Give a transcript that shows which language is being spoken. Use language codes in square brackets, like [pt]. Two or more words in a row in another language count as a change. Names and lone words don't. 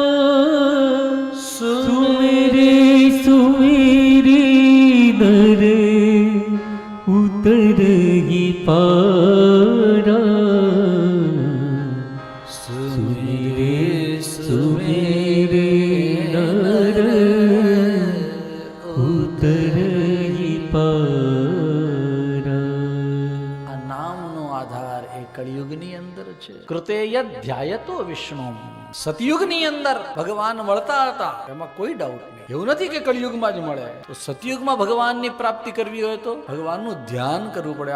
[awa] सुमेरे सुमेरे नर उतर ही पारा। सुमेरे सुमेरे नर उतर ही पारा। [gu] આ નામનો આધાર એ કળિયુગની અંદર છે. [sa] कृते यद ध्यायतो विष्णु. [gu] સતયુગની અંદર ભગવાન મળતા હતા, એમાં કોઈ ડાઉટ નહીં. એવું નથી કે કળિયુગમાં જ મળે. તો સતયુગમાં ભગવાનની પ્રાપ્તિ કરવી હોય તો ભગવાનનું ધ્યાન કરવું પડે.